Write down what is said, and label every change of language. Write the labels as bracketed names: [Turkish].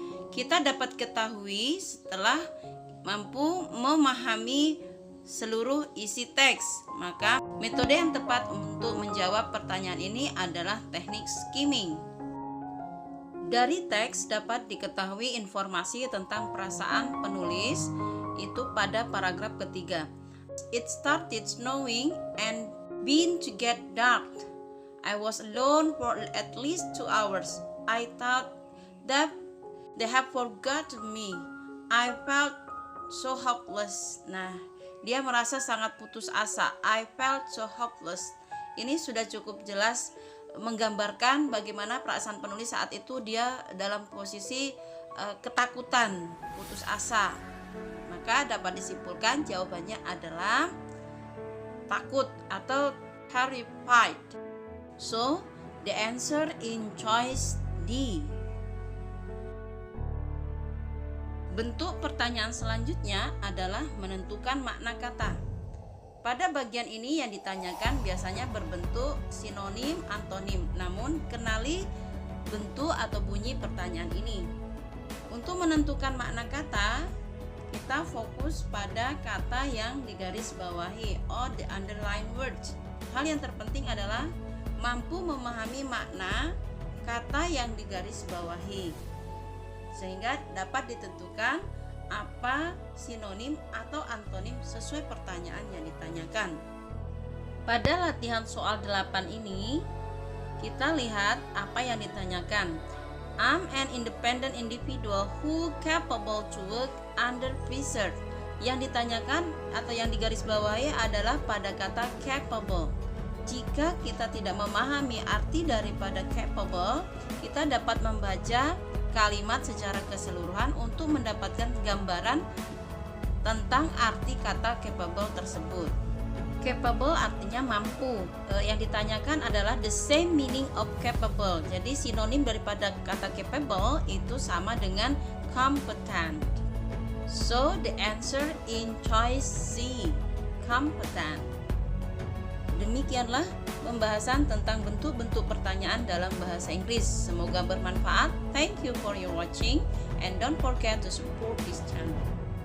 [Indonesian] Kita dapat ketahui setelah mampu memahami seluruh isi teks. Maka metode yang tepat untuk menjawab pertanyaan ini adalah teknik skimming. Dari teks dapat diketahui informasi tentang perasaan penulis itu pada paragraf ketiga. [English] It started snowing and began to get dark. I was alone for at least 2 hours. I thought that they have forgotten me. I felt so hopeless. [Indonesian] Nah, dia merasa sangat putus asa. [English] I felt so hopeless. [Indonesian] Ini sudah cukup jelas menggambarkan bagaimana perasaan penulis saat itu. Dia dalam posisi ketakutan, putus asa. Maka dapat disimpulkan jawabannya adalah takut atau terrified. [English] So, the answer in choice D. [Indonesian] Bentuk pertanyaan selanjutnya adalah menentukan makna kata. Pada bagian ini yang ditanyakan biasanya berbentuk sinonim, antonim. Namun, kenali bentuk atau bunyi pertanyaan ini. Untuk menentukan makna kata, kita fokus pada kata yang digarisbawahi [English] or the underlined words. [Indonesian] Hal yang terpenting adalah mampu memahami makna kata yang digarisbawahi, sehingga dapat ditentukan apa sinonim atau antonim sesuai pertanyaan yang ditanyakan. Pada latihan soal 8 ini, kita lihat apa yang ditanyakan. [English] I'm an independent individual who capable to work under pressure. [Indonesian] Yang ditanyakan atau yang digarisbawahi adalah pada kata capable. Jika kita tidak memahami arti daripada capable, kita dapat membaca kalimat secara keseluruhan untuk mendapatkan gambaran tentang arti kata capable tersebut. Capable artinya mampu. Yang ditanyakan adalah [English] the same meaning of capable. [Indonesian] Jadi sinonim daripada kata capable itu sama dengan competent. [English] So the answer in choice C, competent. [Indonesian] Demikianlah pembahasan tentang bentuk-bentuk pertanyaan dalam bahasa Inggris. Semoga bermanfaat. [English] Thank you for your watching and don't forget to support this channel.